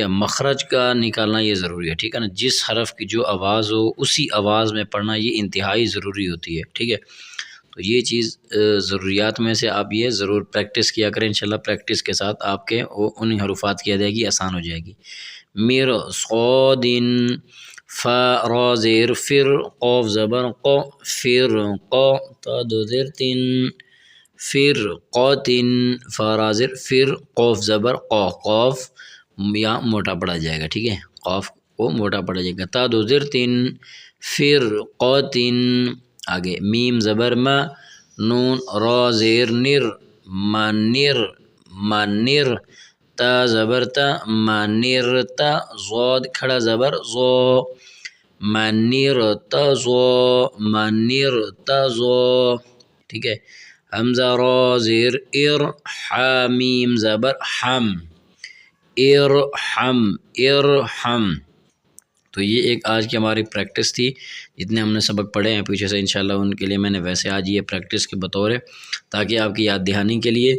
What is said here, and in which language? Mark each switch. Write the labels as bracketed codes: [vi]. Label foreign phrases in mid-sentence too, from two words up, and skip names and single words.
[ur] مخرج کا نکالنا یہ ضروری ہے، ٹھیک ہے نا، جس حرف کی جو آواز ہو اسی آواز میں پڑھنا یہ انتہائی ضروری ہوتی ہے، ٹھیک ہے۔ تو یہ چیز ضروریات میں سے آپ یہ ضرور پریکٹس کیا کریں، انشاءاللہ پریکٹس کے ساتھ آپ کے ان حروفات کی ادائیگی آسان ہو جائے گی۔ میر صادن، فا را زیر فر، قاف زبر قا، فر قا، تا دو زیر تین، فر قاتن، فا را زیر فر، قاف زبر قا، قاف یا موٹا پڑا جائے گا، ٹھیک ہے، قاف کو موٹا پڑا جائے گا، تا دو زیر تین، فر قاتن۔ آگے میم زبر ما، نون را زیر نر، منر، منر، تا زبر تا، منر تا، ضاد کھڑا زبر ضا، منر تا ضا، منر تا ضا، ٹھیک ہے۔ حمزہ را زیر ار، حامیم زبر ہم، ارحم، ارحم۔ تو یہ ایک آج کی ہماری پریکٹس تھی، جتنے ہم نے سبق پڑھے ہیں پیچھے سے انشاءاللہ ان کے لیے میں نے ویسے آج یہ پریکٹس کے بطور ہے تاکہ آپ کی یاد دہانی کے لیے۔